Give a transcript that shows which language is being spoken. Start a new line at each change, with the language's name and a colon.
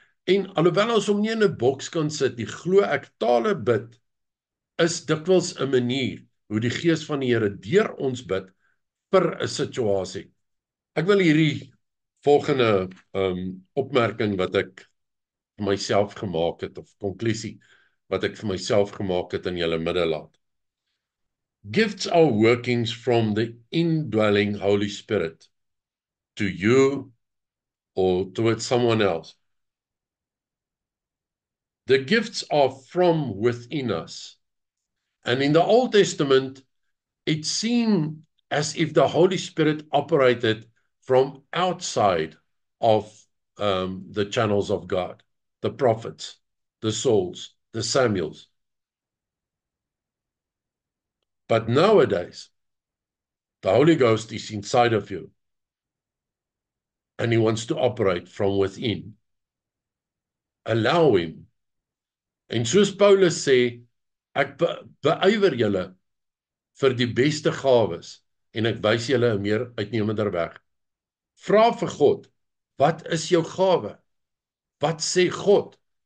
Afrikaans: En alhoewel ons hom nie in 'n boks kan sit nie, glo ek tale bid is dikwels 'n manier hoe die Gees van die Here deur ons bid vir 'n situasie. Ek wil hierdie volgende opmerking wat ek vir myself gemaak het, of konklusie wat ek vir myself gemaak het in julle midde laat.
English: Gifts are workings from the indwelling Holy Spirit to you or towards someone else. The gifts are from within us. And in the Old Testament, it seemed as if the Holy Spirit operated from outside of the channels of God, the prophets, the Sauls, the Samuels. But nowadays, the Holy Ghost is inside of you, and he wants to operate from within. Allow him.
Afrikaans: En soos Paulus sê, ek beywer julle vir die beste gawes, en ek wys julle 'n meer uitnemender weg. Vra vir God, wat is jou gawe? Wat sê God?